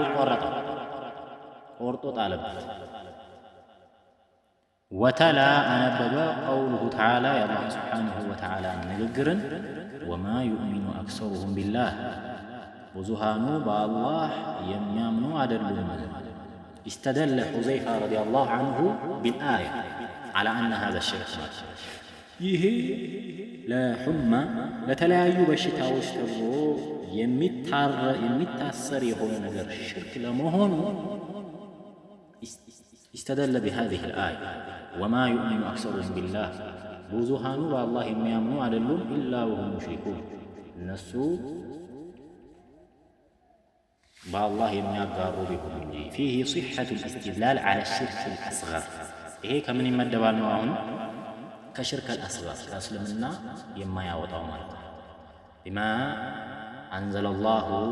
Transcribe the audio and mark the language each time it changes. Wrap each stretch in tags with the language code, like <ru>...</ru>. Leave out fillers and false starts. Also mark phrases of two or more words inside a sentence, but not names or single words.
<am>ቆርጦ ጣለበት። ወተላ አነበበ</am> <ar>قوله تعالى</ar> <am>የአላህ</am> <ar>سبحانه وتعالى</ar> <am>ንግግርን</am> <ar>وما يؤمن أكثرهم بالله</ar> <am>ብዙሃኑ በአላህ የሚያምኑ አይደሉም።</am> <ar>استدل حذيفة رضي الله عنه بالآية على أن هذا الشرك</ar> <am>ይሄ ለሑማ ለተለያዩ በሽታዎች ተብሎ የሚታሰር የሆነ ነገር ሽርክ ለመሆኑ</am> <ar>استدل بهذه الآية وما يؤمن أكثرهم بالله</ar> <am>ብዙሃኑ በአላህ የሚያምኑ አይደሉም</am> <ar>إلا وهم مشركون</ar> <am>እነሱ በአላህ የሚያጋሩ ቢሆኑ እንጂ</am> <ar>فيه صحة الاستدلال على شرك الأصغر</ar> <am>ይሄ ከምን ይመደባል ነው? አሁን ከሽርክ አልአስገር ከእስልምና የማያወጣው ማለት ነው።</am> <ar>بما أنزل الله</ar>